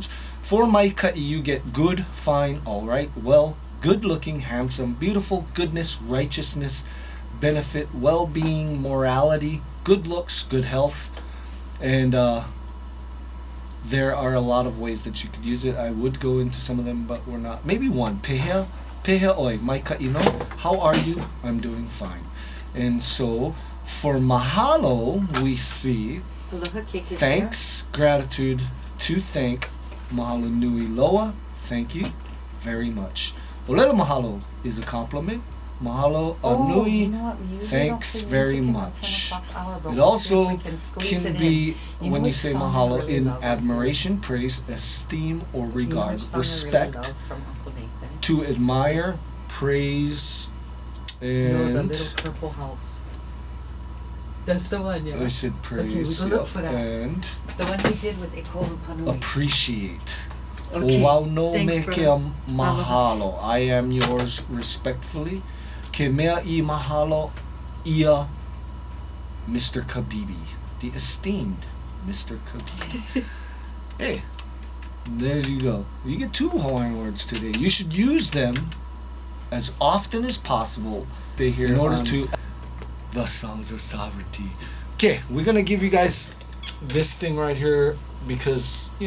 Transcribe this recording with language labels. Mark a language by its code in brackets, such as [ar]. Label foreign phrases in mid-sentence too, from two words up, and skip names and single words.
[en] For maikai, you get good, fine, alright, well, good looking, handsome, beautiful, goodness, righteousness, benefit, well-being, morality, good looks, good health, and there are a lot of ways that you could use it. I would go into some of them, but we're not. Maybe one. [haw] Pehea oi, maikai no. [en] How are you? I'm doing fine. And so, for mahalo, we see Aloha, KKCR. thanks, gratitude, to thank, [haw] mahalo nui loa, [en] thank you very much. [haw] Olelo mahalo [en] is a compliment. [haw] Mahalo anui, [en] you know what? We usually thanks don't play very music in the much. 10 o'clock hour, but It we'll see if also we can squeeze can it be, in. You know when you which say song I mahalo, really in love? admiration, praise, esteem, or You know regard, which song I respect, really love from Uncle Nathan? to admire, praise, No, the and little purple house. That's the one, yeah. I said praise, we'll go look for that. and The one he did with Ekolu Panui. appreciate. Okay. [haw] O wau no [en] Thanks, [haw] me [en] brother. [haw] kia mahalo. [en] I am yours respectfully. [haw] Ke mea I mahalo ia Mr. [en] Cabebe, the esteemed Mr. Cabebe. Hey, there you go. You get 2 Hawaiian words today. You should use them as often as possible They hear in order on- to the songs of sovereignty. Okay, we're gonna give you guys this thing right here because you know